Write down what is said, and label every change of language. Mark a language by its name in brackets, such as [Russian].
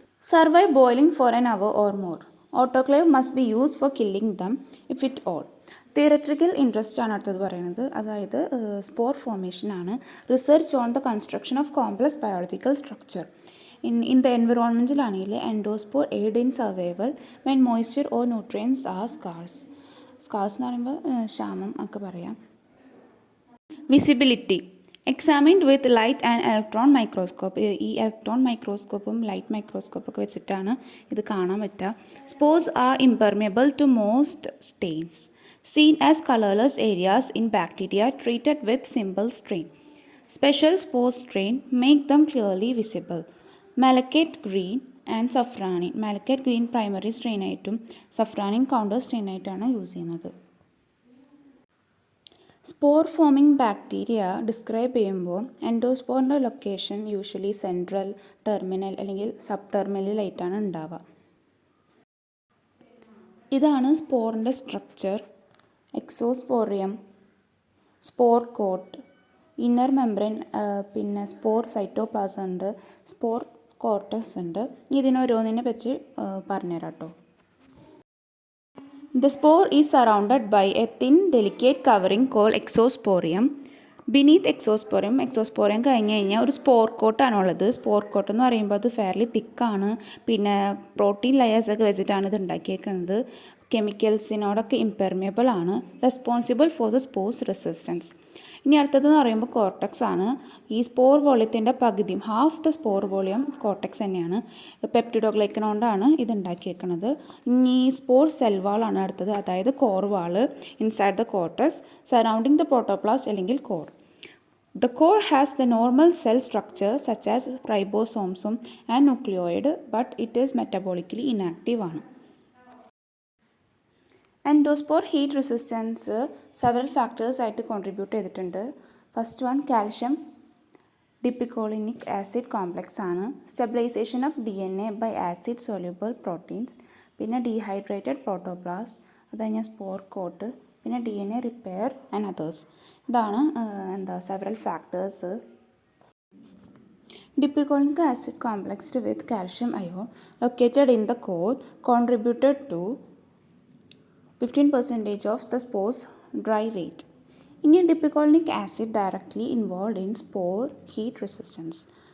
[English] Survive boiling for an hour or more. Autoclave must be used for killing them if at all. [Malayalam] Theoretical interest ആണ് അടുത്തത് പറയുന്നത്. അതായത് spore formation ആണ്. [English] research on the construction of complex biological structure in the എൻവിറോൺമെൻറ്റിലാണെങ്കിൽ endospore aid in survival when moisture or nutrients are scarce [Malayalam] എന്ന് പറയുമ്പോൾ ക്ഷാമം ഒക്കെ പറയാം. [English] Visibility examined with light and electron microscope. [Malayalam] ഈ ഇലക്ട്രോൺ മൈക്രോസ്കോപ്പും ലൈറ്റ് മൈക്രോസ്കോപ്പൊക്കെ വെച്ചിട്ടാണ് ഇത് കാണാൻ പറ്റുക. [English] Spores are impermeable to most stains. Seen as colorless areas in bacteria treated with simple strain. Special spore strain make them clearly visible. Malachite green and safranin. Malachite green primary strain [Malayalam] ആയിട്ടും സഫ്രാനിൻ counter strain ആയിട്ടാണ് use ചെയ്യുന്നത്. Spore foaming bacteria describe ചെയ്യുമ്പോൾ എൻഡോസ്പോറിൻ്റെ location usually central, terminal അല്ലെങ്കിൽ sub ടെർമിനലായിട്ടാണ് ഉണ്ടാവുക. ഇതാണ് സ്പോറിൻ്റെ structure. Exosporium, spore coat, inner membrane, പിന്നെ spore cytoplasm ഉണ്ട്, spore cortex ഉണ്ട്. ഇതിനോരോന്നിനെ പറ്റി പറഞ്ഞുതരാം കേട്ടോ. [English] The spore is surrounded by a thin delicate covering called exosporium. Beneath exosporium [Malayalam] കഴിഞ്ഞ് കഴിഞ്ഞാൽ ഒരു സ്പോർ കോട്ടാണുള്ളത്. സ്പോർ കോട്ട് എന്ന് പറയുമ്പോൾ അത് ഫെയർലി തിക്കാണ്. പിന്നെ പ്രോട്ടീൻ ലെയേഴ്സൊക്കെ വെച്ചിട്ടാണ് ഇത് ഉണ്ടാക്കിയേക്കുന്നത്. കെമിക്കൽസിനോടൊക്കെ ഇംപെർമിയബിൾ ആണ്. [English] Responsible for the spores resistance. [Malayalam] ഇനി അടുത്തതെന്ന് പറയുമ്പോൾ കോർട്ടക്സ് ആണ്. ഈ സ്പോർ വോളിയത്തിൻ്റെ പകുതിയും, [English] half the spore volume [Malayalam] cortex തന്നെയാണ്. പെപ്റ്റിഡോഗ്ലൈക്കൻ കൊണ്ടാണ് ഇത് ഉണ്ടാക്കിയേക്കുന്നത്. ഇനി സ്പോർ സെൽ വാളാണ് അടുത്തത്, അതായത് core wall [English] inside the cortex surrounding the protoplast [Malayalam] അല്ലെങ്കിൽ core. [English] The core has the normal cell structure such as ribosomes and nucleoid, but it is metabolically inactive ആണ്. [Malayalam] Endospore heat resistance several factors ആയിട്ട് contribute ചെയ്തിട്ടുണ്ട്. [English] First one calcium dipicolinic acid complex ആണ്. Stabilization of DNA by acid soluble proteins. [Malayalam] പിന്നെ dehydrated protoplast, അത് കഴിഞ്ഞാൽ spore coat, പിന്നെ DNA repair and others. ഇതാണ് several factors. [English] Dipicolinic acid complexed with calcium ion located in the core contributed to 15% of the spore's dry weight. Dipicolinic acid directly involved in spore heat resistance.